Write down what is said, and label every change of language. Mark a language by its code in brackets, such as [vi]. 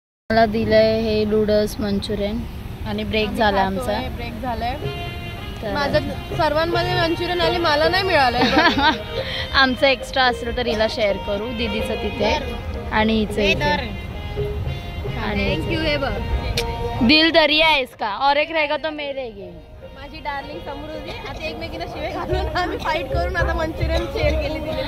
[mr] मला दिलंय हे नूडल्स मंचुरियन आणि ब्रेक झाला आमचा. ब्रेक झालाय माझं. सर्वांमध्ये मंचुरियन आले, मला नाही मिळालं. आमचं एक्स्ट्रा असेल तर हिला शेअर करू, दीदीचं तिथे आणि हिचं. आणि थँक्यू. हे बघ [hi] दिल दरिया है इसका और एक रहेगा तो मैं रहेगी. [mr] माझी डार्लिंग समृद्धी. आता एकमेकीला शिवे घालून आम्ही फाईट करून आता मंचुरियन शेअर केली तिने.